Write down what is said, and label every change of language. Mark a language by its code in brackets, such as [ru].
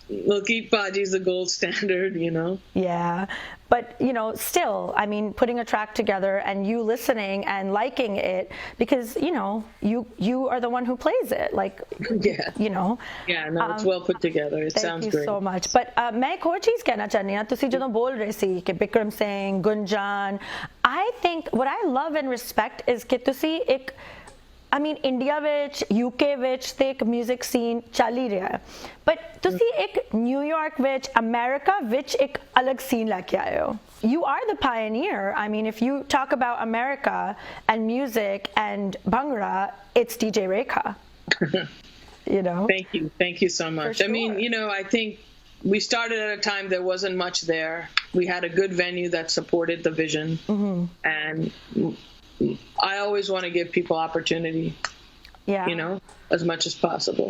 [en] Malkeet Paji is the gold standard, Yeah, but still, I mean, putting a track together and you listening and liking it, because you are the one who plays it, it's well put together. It sounds great. Thank you so much. [pa] But [hi] मैं एक और चीज कहना चाहनी हूँ, [pa] ਤੁਸੀਂ ਜਦੋਂ ਬੋਲ ਰਹੇ ਸੀ ਕਿ Bikram Singh, ਗੁੰਜਾਨ, [en] I think what I love and respect is [pa] ਕਿ ਤੁਸੀਂ ਇੱਕ ਇੰਡੀਆ ਵਿੱਚ, UK ਵਿੱਚ ਤੇ ਇੱਕ ਮਿਊਜ਼ਿਕ ਸੀਨ ਚੱਲ ਹੀ ਰਿਹਾ ਹੈ, ਬਟ ਤੁਸੀਂ ਇੱਕ ਨਿਊਯਾਰਕ ਵਿੱਚ, ਅਮਰੀਕਾ ਵਿੱਚ ਇੱਕ ਅਲੱਗ ਸੀਨ ਲੈ ਕੇ ਆਏ ਹੋ. [en] You are the pioneer. I mean, if you talk about America and music and Bhangra, it's DJ Rekha. Thank you so much. Sure. I mean, I think we started at a time there wasn't much there. We had a good venue that supported the vision, and I always want to give people opportunity, as much as possible.